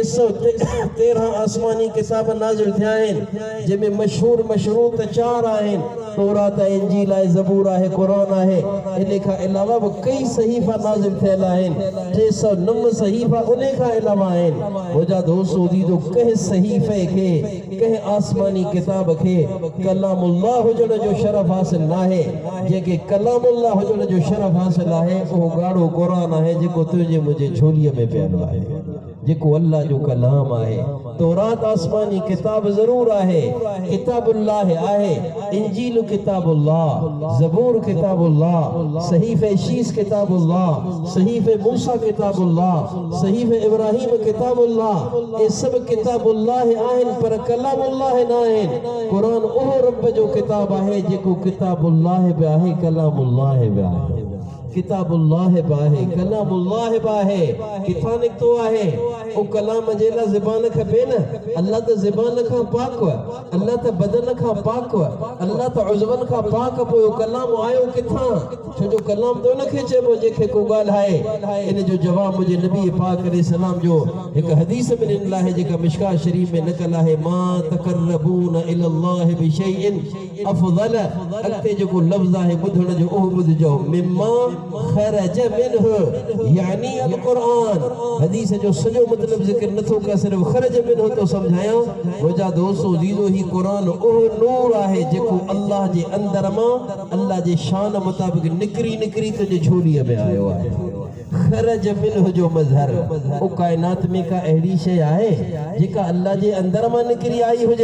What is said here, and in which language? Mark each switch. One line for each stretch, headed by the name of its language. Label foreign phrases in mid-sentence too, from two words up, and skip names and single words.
Sindhi: 313 आसमानी किताब नाज़िल थिया आहिनि जंहिंमें मशहूर मशरूत 4 आहिनि तौरात इंजील आहे ज़बूर आहे कुरान आहे इन खां अलावा बि कई सहीफ़ा नाज़िल थियल आहिनि 309 सहीफ़ा उन खां अलावा आहिनि मुंहिंजा दोस्तो दीदो कंहिं सहीफ़े खे कंहिं आसमानी किताब खे कलामुल्लाह हुजण जो शरफ हासिल नाहे जेके कलामुल्लाह हुजण जो शरफ हासिल आहे उहो ॻाढ़ो कुरान आहे जेको तुंहिंजे मुंहिंजे झोलीअ में पियल आहे जेको अल्लाह जो कलाम आहे तौरात आसमानी किताब ज़रूर आहे किताबुल्लाह आहे इंजील किताबुल्लाह ज़बूर किताबुल्लाह सहीफ़े शीस किताबुल्लाह सहीफ़े मूसा किताबुल्लाह सहीफ़े इब्राहिम किताबुल्लाह ये सब किताबुल्लाह आहिनि पर कलामुल्लाह न आहिनि कुरान उहो रब जो किताब आहे जेको किताबुल्लाह बि आहे कलामुल्लाह बि आहे किताबुल्लाह बाहे कलामुल्लाह बाहे किथां निकतो आहे ओ कलाम जे ला ज़बान खपे न अल्लाह त ज़बान खां पाक अल्लाह त बदन खां पाक अल्लाह त उज़वन खां पाक पोइ कलाम आयो किथां छो जो कलाम तो नखे चइबो जेके को ॻाल्हाए इन जो जवाब मुझे नबी पाक अलैहि सलाम जो एक हदीस में ॾिनल आहे जेका मिशकात शरीफ में नकल आहे
Arabic: ما تقربون إلى الله بشيء أفضل
Sindhi: अॻिते जेको लफ़्ज़ आहे ॿुधण जो उहो ॿुधजो
Arabic: مما خرج منه يعني القرآن
Sindhi: हदीस जो सॼो मतलब ज़िक्र नथो कर सिर्फ
Arabic: خرج منه
Sindhi: तो समझाया मुंहिंजा दोस्तो दीदो ही कुरान उहो नूर आहे जेको अल्लाह जे अंदर मां अल्लाह जे शान मुताबिक़ निकरी तुंहिंजे झोलीअ में आयो आहे
Arabic: خرج منه
Sindhi: जो मजहर ओ कायनात में का अहिड़ी शइ आहे जेका अल्लाह जे अंदर मां निकरी आई हुजे।